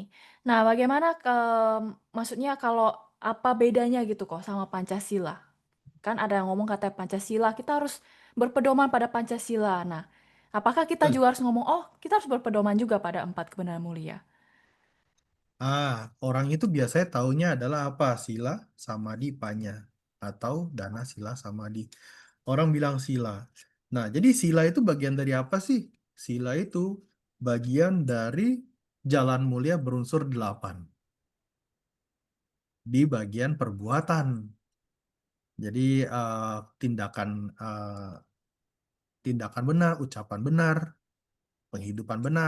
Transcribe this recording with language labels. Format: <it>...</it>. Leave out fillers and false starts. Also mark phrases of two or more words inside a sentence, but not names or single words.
<id>Nah, bagaimana maksudnya kalau apa bedanya gitu kok sama Pancasila? Kan ada yang ngomong kata Pancasila, kita harus berpedoman pada Pancasila. Nah, apakah kita juga harus ngomong, oh kita harus berpedoman juga pada 4 kebenaran mulia? Orang itu biasanya taunya adalah apa? Sila, samadhi, panya. Atau dana, sila, samadhi. Orang bilang sila. Nah, jadi sila itu bagian dari apa sih? Sila itu bagian dari jalan mulia berunsur 8. Di bagian perbuatan. Jadi tindakan benar, ucapan benar, penghidupan benar.</id>